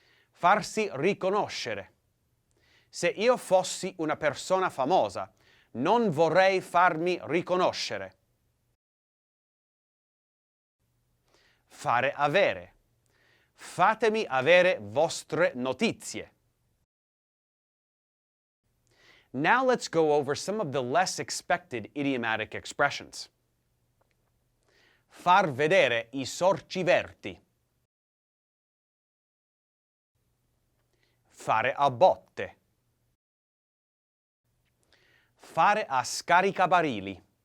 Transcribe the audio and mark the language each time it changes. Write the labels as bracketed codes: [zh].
[it] Farsi riconoscere. Se io fossi una persona famosa, non vorrei farmi riconoscere. Fare avere. Fatemi avere vostre notizie. [en] Now let's go over some of the less expected idiomatic expressions. [it] Far vedere i sorci verti. Fare a botte. Fare a scaricabarili.